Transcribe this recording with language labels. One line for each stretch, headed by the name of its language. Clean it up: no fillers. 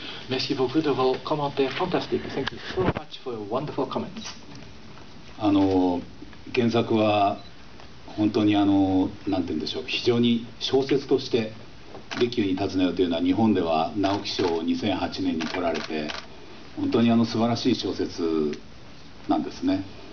French: Merci beaucoup de vos commentaires fantastiques.
English: Thank you so much for your wonderful comments.
Japanese: 原作は本当になんて言うんでしょう、非常に小説として「利休に尋ねよ」というのは日本では直木賞を2008年に取られて本当に素晴らしい小説なんですね。